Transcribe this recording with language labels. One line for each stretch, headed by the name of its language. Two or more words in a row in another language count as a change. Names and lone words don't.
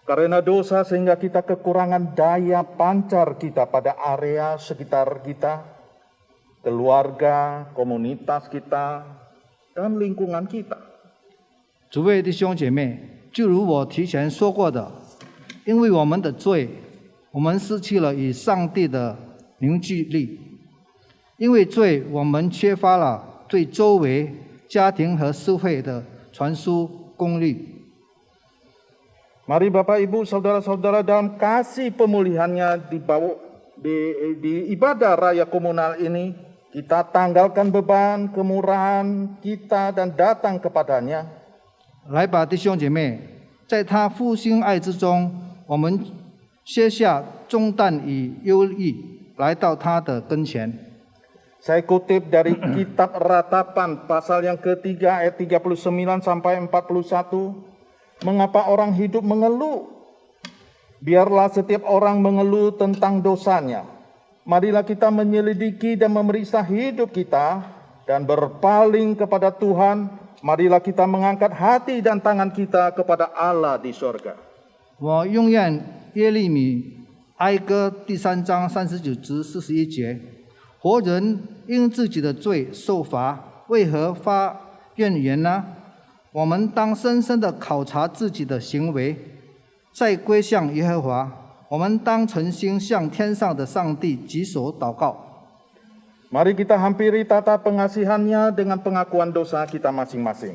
Indonesian: Karena dosa sehingga kita kekurangan daya pancar kita pada area sekitar kita, keluarga, komunitas kita, dan lingkungan kita.
Chinese: 诸位弟兄姐妹，就如我提前说过的，因为我们的罪，我们失去了与上帝的凝聚力。因为罪，我们缺乏了对周围家庭和社会的传输功力。
Indonesian: Mari Bapak Ibu Saudara-saudara dalam kasih pemulihannya di ibadah raya komunal ini, kita tanggalkan beban, kemurahan kita dan datang kepadanya.
Chinese: 来吧，弟兄姐妹，在他复兴爱之中，我们卸下重担与忧虑，来到他的跟前。
Indonesian: Saya kutip dari kitab Ratapan pasal yang ketiga ayat 39 sampai 41. Mengapa orang hidup mengeluh? Biarlah setiap orang mengeluh tentang dosanya. Marilah kita menyelidiki dan memeriksa hidup kita dan berpaling kepada Tuhan. Marilah kita mengangkat hati dan tangan kita kepada Allah di sorga.
Chinese: 我用愿耶利米哀歌第3章39至41节，活人因自己的罪受罚，为何发怨言呢？我们当深深地考察自己的行为，再归向耶和华。我们当诚心向天上的上帝举手祷告。
Indonesian: Mari kita hampiri tata pengasihannya dengan pengakuan dosa kita masing-masing.